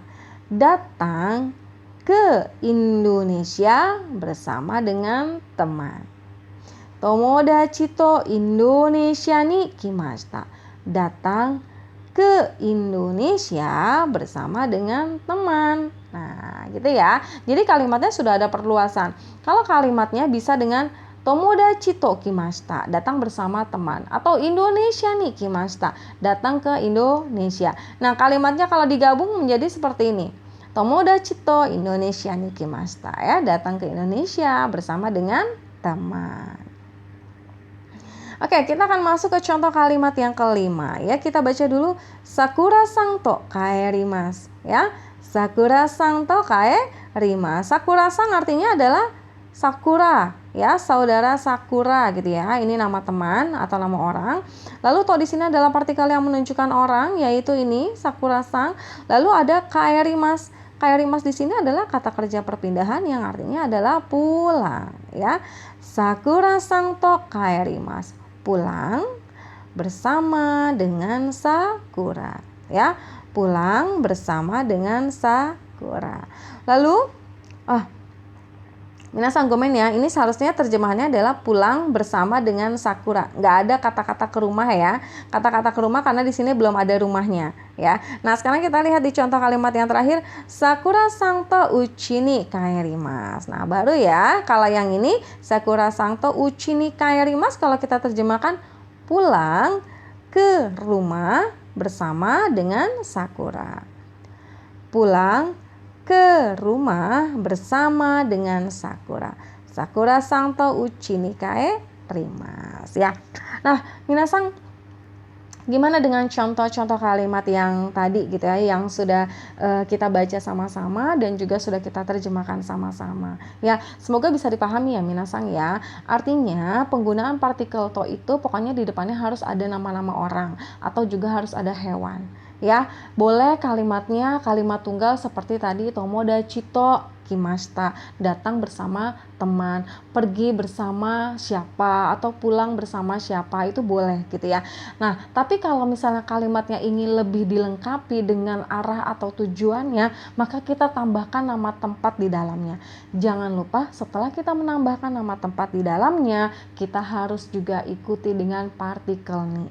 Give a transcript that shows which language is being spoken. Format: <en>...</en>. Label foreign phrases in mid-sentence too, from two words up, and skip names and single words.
<id>Datang ke Indonesia bersama dengan teman.</id> <ja>Tomodachi to Indonesia ni kimashita.</ja> <id>Datang ke Indonesia bersama dengan teman. Nah, gitu ya. Jadi kalimatnya sudah ada perluasan. Kalau kalimatnya bisa dengan</id> <ja>友達と来ました,</ja> <id>datang bersama teman. Atau</id> <ja>Indonesia ni kimashita,</ja> <id>datang ke Indonesia. Nah, kalimatnya kalau digabung menjadi seperti ini.</id> <ja>Tomodachi to Indonesia ni kimashita,</ja> <id>ya, datang ke Indonesia bersama dengan teman. Oke, kita akan masuk ke contoh kalimat yang kelima. Ya, kita baca dulu.</id> <ja>Sakura-san to kaerimasu. Ya, Sakura-san to kaerimasu.</ja> <id>Sakura-san artinya adalah Sakura, ya, saudara Sakura gitu ya. Ini nama teman atau nama orang. Lalu to di sini adalah partikel yang menunjukkan orang, yaitu ini Sakura-san. Lalu ada kaerimasu. Kaerimasu di sini adalah kata kerja perpindahan yang artinya adalah pulang, ya.</id> <ja>Sakura-san to kaerimasu.</ja> <id>Pulang bersama dengan Sakura, ya. Pulang bersama dengan Sakura. Lalu</id> <ja>皆さんごめん</ja> <id>ya, ini seharusnya terjemahannya adalah pulang bersama dengan Sakura. Nggak ada kata-kata ke rumah ya. Kata-kata ke rumah karena di sini belum ada rumahnya ya. Nah, sekarang kita lihat di contoh kalimat yang terakhir.</id> <ja>Sakura-san to uchi ni kaerimasu.</ja> <id>Nah, baru ya. Kalau yang ini</id> <ja>Sakura-san to uchi ni kaerimasu,</ja> <id>kalau kita terjemahkan pulang ke rumah bersama dengan Sakura. Pulang ke rumah bersama dengan Sakura.</id> <ja>Sakura-san to uchi ni kaerimasu ya.</ja> <id>Nah, minasan gimana dengan contoh-contoh kalimat yang tadi gitu ya, yang sudah kita baca sama-sama dan juga sudah kita terjemahkan sama-sama. Ya, semoga bisa dipahami ya minasan ya. Artinya penggunaan partikel to itu pokoknya di depannya harus ada nama-nama orang atau juga harus ada hewan. Ya, boleh kalimatnya kalimat tunggal seperti tadi</id> <ja>友達と来ました,</ja> <id>datang bersama teman, pergi bersama siapa atau pulang bersama siapa, itu boleh gitu ya. Nah, tapi kalau misalnya kalimatnya ingin lebih dilengkapi dengan arah atau tujuannya, maka kita tambahkan nama tempat di dalamnya. Jangan lupa setelah kita menambahkan nama tempat di dalamnya, kita harus juga ikuti dengan partikel nih.</id>